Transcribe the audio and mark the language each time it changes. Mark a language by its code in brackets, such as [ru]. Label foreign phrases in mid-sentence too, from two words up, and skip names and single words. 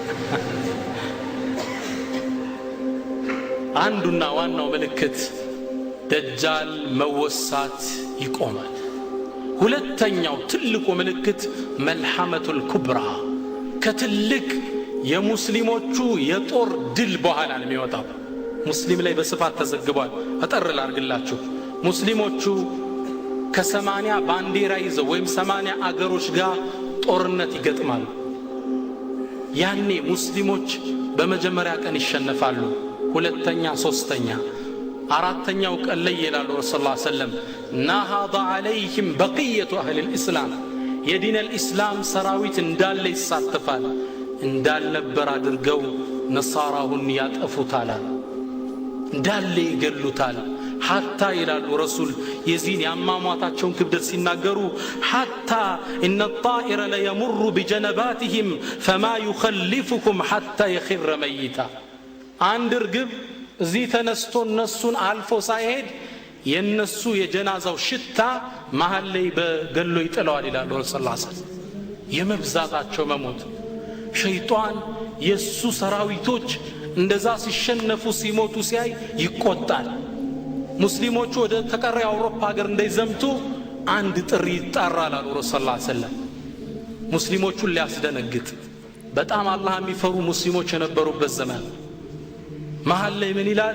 [am] አንዱና ዋናው ምልክት ደጃል መወሳት ይቆማል። ሁለተኛው ትልቁ ምልክት መልሐመቱል ኩብራ፣ ከትልቅ የሙስሊሞቹ የጦር ድል በኋላ ነው የሚወጣው። ሙስሊም ላይ በስፋት ተዘግቧል። አጠር ላርግላችሁ። ሙስሊሞቹ ከ80 ባንዲራ ይዘው ወይም 80 አገሮች ጋር ጦርነት ይገጥማሉ። ያኔ ሙስሊሞች በመጀመሪያ ቀን ይሸነፋሉ። ሁለተኛ፣ ሶስተኛ፣ አራተኛው ቀን ላይ ይላሉ [ar] رسول الله صلى الله عليه وسلم نهض عليهم بقية أهل الإسلام፣ [am] የዲን አልኢስላም ሰራዊት እንዳለ ይሳተፋል። እንዳልነበር አድርገው ነሳራውን ያጠፉታል፣ እንዳለ ይገሉታል። ሐታ ይላሉ ረሱል የዚህን ያማሟታቸውን ክብደት ሲናገሩ [ar] حتى إن الطائر ليمر بجنباتهم فما يخلفكم حتى يخر [am] ميتا። አንድ እርግብ እዚህ ተነስቶ እነሱን አልፎ ሳይሄድ የነሱ የጀናዛው ሽታ መሃል ላይ በገሎ ይጥለዋል ይላሉ ረሱል [ar] صلى الله عليه وسلم። [am] የመብዛታቸው መሞት ሸይጣን የሱ ሰራዊቶች እንደዛ ሲሸነፉ ሲሞቱ ሲያይ ይቆጣል። ሙስሊሞቹ ወደ ተቀረው አውሮፓ ሀገር እንዳይዘምቱ አንድ ጥሪ ይጣራል አሉ ረሱል [ar] صلى الله عليه وسلم። [am] ሙስሊሞቹን ሊያስደነግጥ በጣም አላህ የሚፈሩ ሙስሊሞች የነበሩበት ዘመን መሃል ላይ ምን ይላል?